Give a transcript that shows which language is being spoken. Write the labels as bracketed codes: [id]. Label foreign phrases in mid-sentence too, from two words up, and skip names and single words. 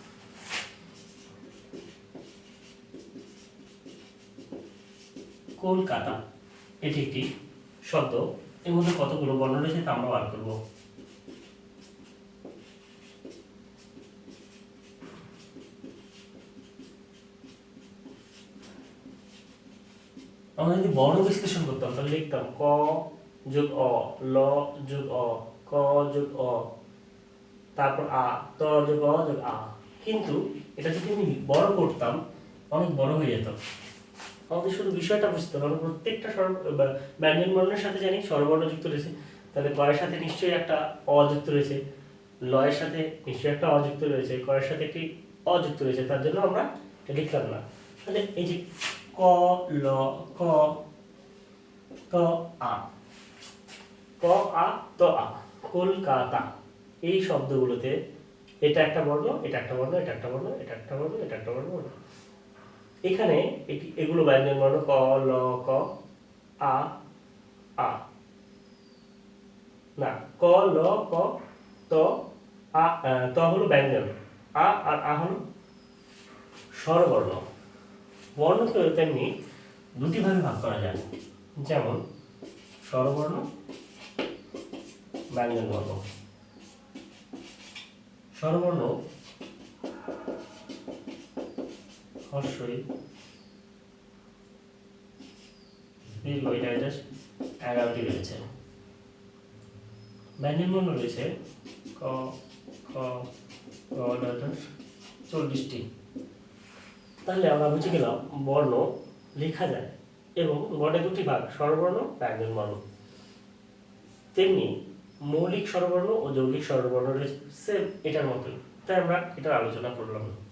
[bn] কলকাতা, এটি একটি শব্দ, এর মধ্যে কতগুলো বর্ণ রয়েছে তা আমরা বার করবো। আমরা যদি বর্ণ বিশ্লেষণ করতাম তাহলে লিখতাম ক যোগ অ, ল যোগ অ, ক যোগ অ, তারপর আ, ত যোগ অ যোগ আ। কিন্তু এটা যদি আমি বড় করতাম অনেক বড় হয়ে যেত। আমাদের শুধু বিষয়টা বুঝতে হবে, প্রত্যেকটা ব্যঞ্জন বর্ণের সাথে জানি স্বরবর্ণ যুক্ত রয়েছে। তাহলে ক এর সাথে নিশ্চয়ই একটা অ যুক্ত রয়েছে, ল এর সাথে নিশ্চয়ই একটা অ যুক্ত রয়েছে, ক এর সাথে একটি অ যুক্ত রয়েছে, তার জন্য আমরা এটা লিখলাম না। তাহলে এই যে ক, ল, ক, ত, আ, ক, আ, ত, আ, কলকাতা, এই শব্দগুলোতে এটা একটা বর্ণ, এটা একটা বর্ণ, এটা একটা বর্ণ, এটা একটা বর্ণ, এটা একটা বর্ণ। এখানে এগুলো ব্যঞ্জন বর্ণ ক, ল, ক, আ, আ, না ক, ল, ক, ত, আ, ত হলো ব্যঞ্জন, আ আর আ হলো স্বরবর্ণ। বর্ণকে তেমনি দুটি ভাগে ভাগ করা যায়, যেমন স্বরবর্ণ, ব্যঞ্জন বর্ণ। স্বরবর্ণ হর্ষই দীর্ঘ, এটা জাস্ট 11টি রয়েছে। ব্যঞ্জন বর্ণ রয়েছে ক, খ, গ, ড, 40টি। তাহলে আমরা বুঝে গেলাম বর্ণ লেখা যায় এবং বর্ণে দুটি ভাগ, স্বরবর্ণ, ব্যঞ্জন বর্ণ। তেমনি মৌলিক স্বরবর্ণ ও যৌগিক স্বরবর্ণ রয়েছে, সেম এটার মতোই, তাই আমরা এটার আলোচনা করলাম।